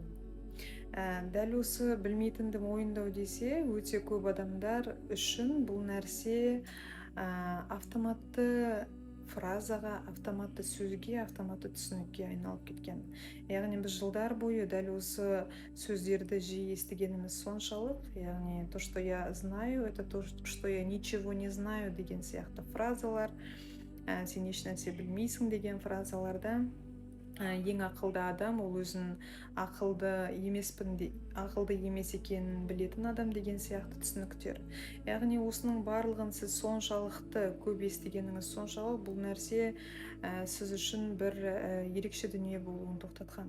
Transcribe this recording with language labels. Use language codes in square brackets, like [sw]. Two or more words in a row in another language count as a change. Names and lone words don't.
[kk] Дәл осы білмейтінді мойындау десе, өте көп адамдар үшін бұл нәрсе автоматты фразаға, автоматты сөзге, автоматты түсінікке айналып кеткен. Яғни біз жылдар бойы дәл осы сөздерді жиі естігеніміз соншалық, яғни [ru] то, что я знаю, это то, что я ничего не знаю [kk] деген сияқты фразалар, сен еш нәрсе білмейсің деген фразаларда ең ақылды адам ол өзін ақылды емес екенін білетін адам деген сияқты түсініктер. Яғни осының барлығын сіз соншалықты көп естігеніңіз соншалық, бұл нәрсе сіз үшін бір ерекше дүние болуын тоқтатқан.